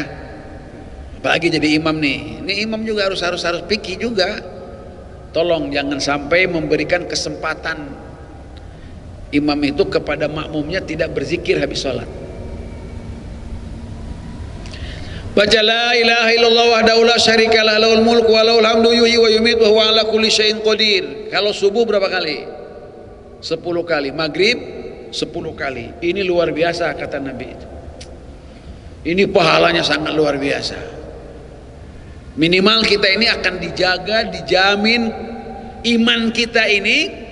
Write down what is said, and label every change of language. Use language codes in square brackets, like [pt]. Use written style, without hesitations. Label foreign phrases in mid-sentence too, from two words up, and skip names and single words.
[id] Apalagi jadi imam nih. Ini imam juga harus pikir juga. Tolong jangan sampai memberikan kesempatan imam itu kepada makmumnya tidak berzikir habis sholat. [ar] Baca لا إله إلا الله وحده لا شريك له له الملك وله الحمد يحيي ويميت وهو على كل شيء قدير. [id] Kalau subuh berapa kali? 10 kali. Maghrib 10 kali. Ini luar biasa kata Nabi itu. Ini pahalanya sangat luar biasa. Minimal kita ini akan dijaga, dijamin iman kita ini.